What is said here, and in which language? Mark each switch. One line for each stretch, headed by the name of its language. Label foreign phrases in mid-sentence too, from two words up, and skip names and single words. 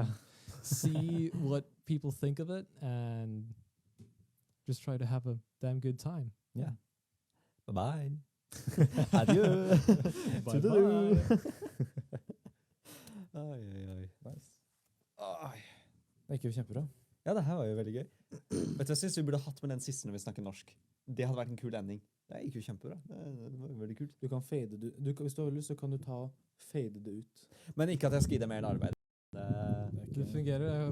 English: see what people think of it and just try to have a damn good time. Yeah. Bye-bye. Adieu. Bye-bye. Toodaloo. Ay, ay, ay. Nice.
Norwegian: Det gikk jo kjempebra. Ja, det her var jo veldig gøy. Vet du, jeg synes vi burde hatt med den siste når vi snakker norsk. Det hadde vært en kul ending. Det gikk jo kjempebra. Det var veldig kult. Du kan fade det ut. Hvis du har lyst, så kan du fade det ut. Men ikke at jeg skal gi deg mer arbeid. Det fungerer.